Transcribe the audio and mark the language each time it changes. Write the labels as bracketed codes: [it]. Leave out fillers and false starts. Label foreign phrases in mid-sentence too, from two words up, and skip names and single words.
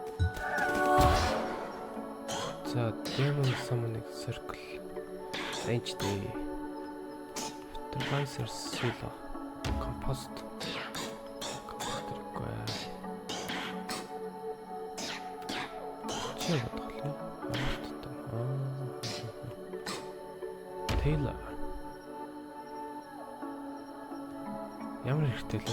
[mn] За, [en] Demon Summoning Circle. Range day. Fertilizer silo. Compost. [mn] Чи бодлоо. Taylor. Ямар хэрэгтэй лээ?